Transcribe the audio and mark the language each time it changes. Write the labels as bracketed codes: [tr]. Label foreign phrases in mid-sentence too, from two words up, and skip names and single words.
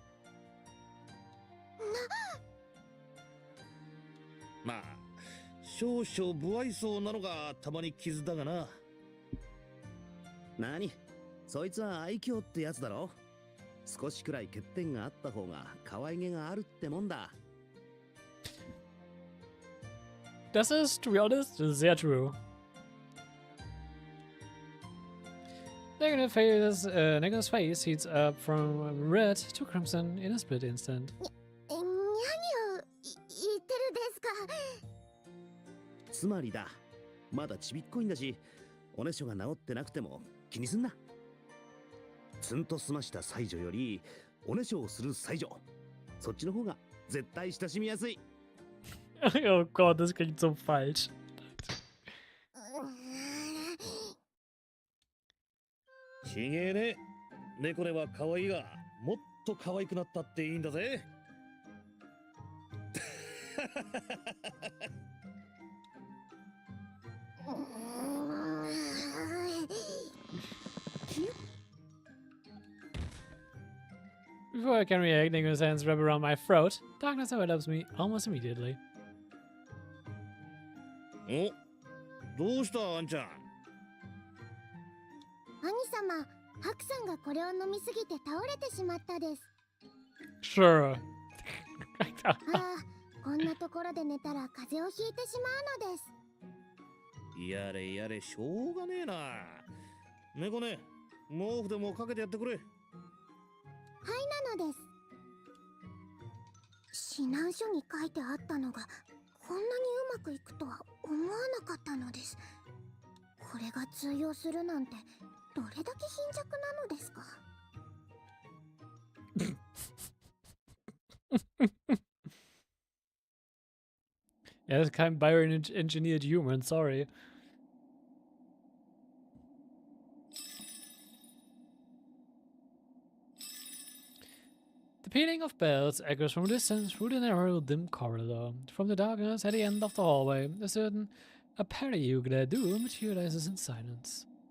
[ja] まあ少々不愛想なのがたまに傷だがな。なに、そいつは愛嬌ってやつだろ。少しくらい欠点があった方が可愛げがあるってもんだ。 [de] Das ist, [en] to be honest, sehr true. Nicholas' face heats up from red to crimson in a split instant. [ja] 何を言ってるですか。つまりだ、まだちびっこいんだし、おねしょが治ってなくても気にすんな。ツンと済ました妻女よりおねしょをする妻女、そっちの方が絶対親しみやすい。 [de] Oh Gott, das klingt so falsch. [ja] ちげえね。猫ねは可愛いがもっと可愛くなったっていいんだぜ。 [en] Before I can react, Nicholas' hands wrap around my throat. Darkness envelops me almost immediately. [ja] お、どうしたあんちゃん。兄様、ハクさんがこれを飲みすぎて倒れてしまったです。 [en] Sure. [ja] ああ、こんなところで寝たら風邪をひいてしまうのです。やれやれ、しょうがねえな。猫ね、毛布でもかけてやってくれ。はい、なのです。指南書に書いてあったのがこんなにうまくいくとは思わなかったのです。これが通用するなんてどれだけ貧弱なのですか。 [de] Er ist kein [en] bioengineered human, [de] sorry. [en] The pealing of bells echoes from a distance through the narrow, dim corridor. From the darkness at the end of the hallway, a certain apparent doom materializes in silence.